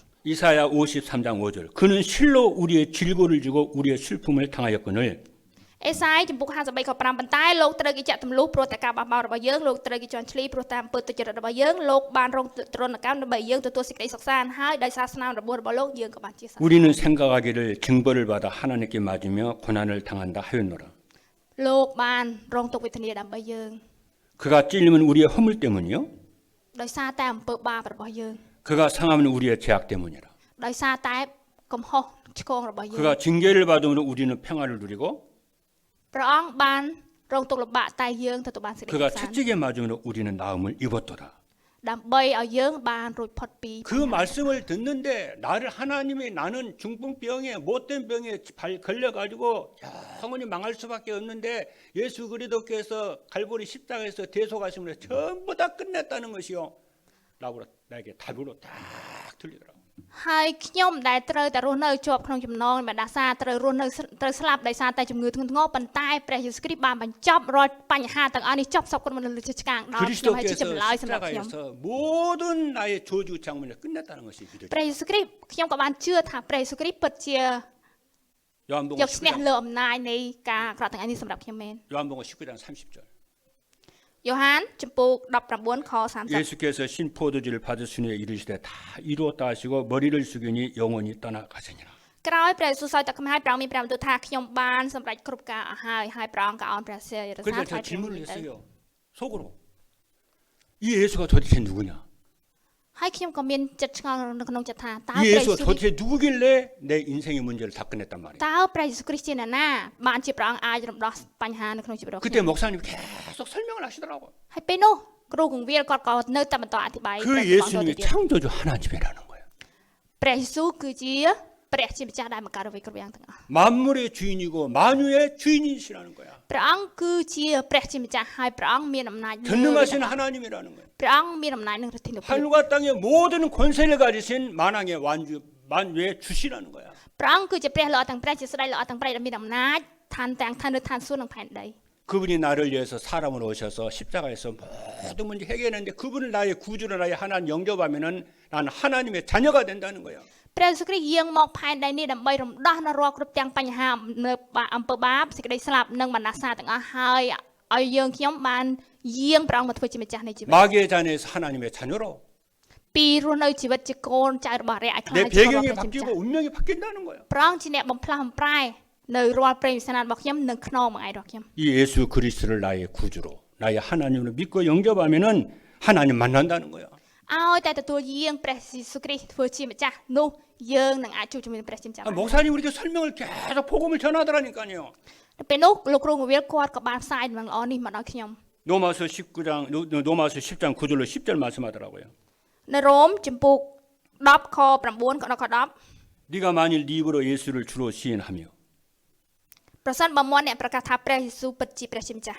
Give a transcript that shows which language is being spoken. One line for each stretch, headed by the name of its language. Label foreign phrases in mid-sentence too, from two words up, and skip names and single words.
Korean: 이사야 53장 5절 그는 실로 우리의 질고를 지고 우리의 슬픔을 당하였거늘
Khmer: អេសាយចំពុក53ខ5ប៉ុន្តែលោកត្រូវគេចាក់ទម្លុះព្រោះតែការបោះបោររបស់យើងលោកត្រូវគេជន់ឈ្លីព្រោះតាមអំពើទុច្ចរិតរបស់យើងលោកបានរងទរណកម្មដើម្បីយើងទទួលសេចក្តីសុខសាន្តហើយដោយសារស្នាមរបួសរបស់លោកយើងក៏បានជាសះ
Korean: 우리는 생각하기를 징벌을 받아 하나님께 맞으며 고난을 당한다 하였노라.
Khmer: លោកបានរងទុក្ខវេទនាដើម្បីយើង
Korean: 그가 찔림은 우리의 허물 때문이요.
Khmer: ដោយសារតែអំពើបាបរបស់យើង
Korean: 그가 상함은 우리의 죄악 때문이라.
Khmer: ដោយសារតែកំហុសឆ្គងរបស់យើង
Korean: 그가 징계를 받음으로 우리는 평화를 누리고
Khmer: ព្រះអង្គបានរងទុក្ខលំបាកតែយើងទទួលបានសេចក្តី
Korean: 그가
Khmer: សុខសាន្ត
Korean: 채찍에 맞음으로 우리는 나음을 입었도다.
Khmer: ដើម្បីឲ្យយើងបានរួចផុតពី
Korean: 그 말씀을 듣는데 나를 하나님이 나는 중풍병에 못된 병에 걸려가지고 영원히 망할 수밖에 없는데 예수 그리스도께서 갈보리 십자가에서 대속하심으로 전부 다 끝냈다는 것이요 라고 나에게 답으로 딱 들리더라고요.
Khmer: ហើយខ្ញុំដែលត្រូវតែរស់នៅជាប់ក្នុងចំណងបណ្ដាសាត្រូវរស់នៅត្រូវស្លាប់ដោយសារតែជំងឺធ្ងន់ធ្ងរប៉ុន្តែព្រះយេស៊ូវគ្រីស្ទបានបញ្ចប់រាល់បញ្ហាទាំងអស់នេះចប់សពគ្រប់នៅលើឆ្កាងដល់ខ្ញុំហើយជាចម្លើយសម្រាប់ខ្ញុំ
Korean: 십자가에서 모든 나의 저주 장문을 끝냈다는 것이 믿어져요.
Khmer: ព្រះយេស៊ូវគ្រីស្ទខ្ញុំក៏បានជឿថាព្រះយេស៊ូវគ្រីស្ទពិតជា
Korean: 요한복음
Khmer: យកឈ្នះ
Korean: 19장,
Khmer: លើអំណាចនៃការអាក្រក់ទាំងអស់នេះសម្រាប់ខ្ញុំមែន
Korean: 요한복음 19장 30절.
Khmer: យ៉ូហានចំពោះ19ខ30
Korean: 예수께서 신 포도주를 받으시니 이르시되 다 이루었다 하시고 머리를 숙이니 영원히 떠나가시니라.
Khmer: ក្រោយព្រះយេស៊ូវសោយទឹកខ្មៅព្រះអង្គមានព្រះបន្ទូលថាខ្ញុំបានសម្រេចគ្រប់ការអស់ហើយព្រះអង្គក៏អោនព្រះសិរសា
Korean: 그래서
Khmer: ថ្វាយ
Korean: 저
Khmer: ព្រះបន្ទូល
Korean: 질문을
Khmer: ទៅ
Korean: 했어요. 속으로. 이 예수가 도대체 누구냐?
Khmer: ហើយខ្ញុំក៏មានចិត្តឆ្ងល់នៅក្នុងចិត្តថាតើ
Korean: 이
Khmer: ព្រះយេ
Korean: 예수가
Khmer: ស៊ូវ
Korean: 도대체 누구길래 내 인생의 문제를 다 끝냈단 말이에요.
Khmer: តើព្រះយេស៊ូវគ្រីស្ទជាអ្នកណាបានជាព្រះអង្គអាចរំដោះបញ្ហានៅក្នុងជីវិតរបស់ខ្ញុំ
Korean: 그때 목사님이 계속 설명을 하시더라고.
Khmer: ហើយពេលនោះគ្រូគង្វាលគាត់ក៏នៅតែបន្តអធិប្បាយ
Korean: 그
Khmer: ព្រះអង្គទៅ
Korean: 예수님이
Khmer: ទៀត
Korean: 창조주 하나님이라는 거예요.
Khmer: ព្រះយេស៊ូវគឺជាព្រះជាម្ចាស់ដែលបង្កើតអ្វីគ្រប់យ៉ាងទាំងអស់
Korean: 만물의 주인이고 만유의 주인이시라는 거야.
Khmer: ព្រះអង្គគឺជាព្រះជាម្ចាស់ហើយព្រះអង្គមានអំណាចលើ
Korean: 전능하신 하나님이라는 거예요.
Khmer: ព្រះអង្គមានអំណាចនឹងឫទ្ធិនុភាព
Korean: 하늘과 땅의 모든 권세를 가지신 만왕의 만유의 주시라는 거야.
Khmer: ព្រះអង្គគឺជាព្រះល្អទាំងព្រះជាស្ដេចល្អទាំងព្រះដែលមានអំណាចឋានទាំងឋានឬឋានសួគ៌និងផែនដី
Korean: 그분이 나를 위해서 사람으로 오셔서 십자가에서 모든 문제 해결했는데 그분을 나의 구주로 나의 하나님 영접하면은 나는 하나님의 자녀가 된다는 거야.
Khmer: ព្រះយេស៊ូវគ្រីស្ទយាងមកផែនដីនេះដើម្បីរំដោះនៅរាល់គ្រប់ទាំងបញ្ហានៅអំពើបាបសេចក្តីស្លាប់និងបណ្ដាសាទាំងអស់ហើយឲ្យយើងខ្ញុំបានយាងព្រះអង្គមកធ្វើជាម្ចាស់នៃជីវិត
Korean: 마귀의 자녀에서 하나님의 자녀로
Khmer: ពីរស់នៅជីវិតជាកូនចៅរបស់ព្រះឲ្យខ្លា
Korean: 내
Khmer: ចជារបស់
Korean: 배경이
Khmer: ព្រះជាម្ចាស់
Korean: 바뀌고 운명이 바뀐다는 거야.
Khmer: ព្រះអង្គជាអ្នកបំផ្លាស់បំប្រែនៅរាល់ព្រេងវិសាលរបស់ខ្ញុំនិងខ្នងមួយឯងរបស់ខ្ញុំ
Korean: 이 예수 그리스도를 나의 구주로 나의 하나님으로 믿고 영접하면은 하나님 만난다는 거야.
Khmer: ឲ្យតែទទួលយាងព្រះយេស៊ូវគ្រីស្ទធ្វើជាម្ចាស់នោះយើងនឹងអាចជួបជាមួយព្រះជាម្ចាស់
Korean: 목사님 우리가 설명을 계속 복음을 전하더라니까요.
Khmer: ពេលនោះលោកគ្រូងវិលគាត់ក៏បានផ្សាយដំណឹងល្អនេះមកដល់ខ្ញុំ
Korean: 로마서 19장 로마서 10장 9절로 10절 말씀하더라고요.
Khmer: នៅរ៉ូមចំពុក10ខ9ក៏ដល់ខ10
Korean: 네가 만일 네 입으로 예수를 주로 시인하며
Khmer: ប្រសិនបើមាត់អ្នកប្រកាសថាព្រះយេស៊ូវពិតជាព្រះជាម្ចាស់